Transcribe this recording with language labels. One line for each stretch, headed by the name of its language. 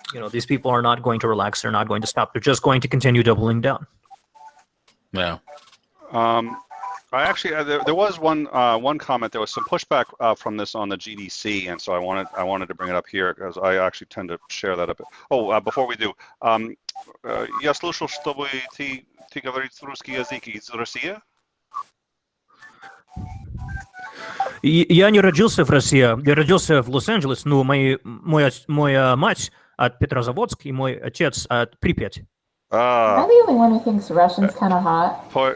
English: These people are not going to relax. They're not going to stop. They're just going to continue doubling down. Yeah. I actually there was one comment. There was some pushback from this on the GDC, and so I wanted to bring it up here because I actually tend to share that a bit. Before we do,
Russian: я слышал, чтобы ты говоришь русский язык из России? Я не родился в России, я родился в Лос-Анджелес, но моя мать от Петрозаводска и мой отец от Припять.
English: Am I the only one who thinks Russian's kind of hot?